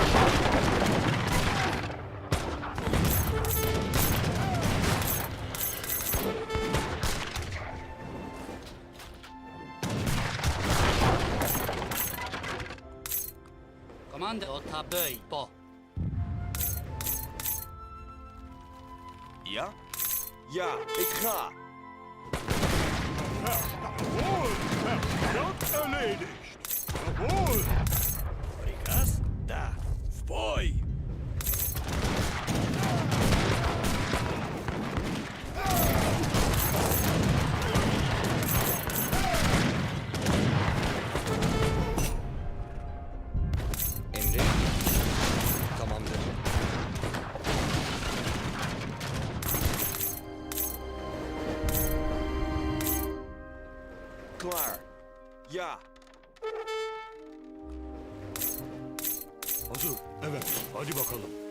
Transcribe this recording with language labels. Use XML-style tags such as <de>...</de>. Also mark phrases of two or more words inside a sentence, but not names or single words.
<fr>Commande au tabeuil. Pas.</fr> <nl>Ja? Ja, ik ga.</nl> <de>Jawohl. Wird erledigt. Jawohl.</de> <ru>Приказ? Да. В бой!</ru> <tr>Emrin. Tamamdır.</tr> <nl>Klaar. Ja.</nl> <tr>Hazır. Evet. Hadi bakalım.</tr>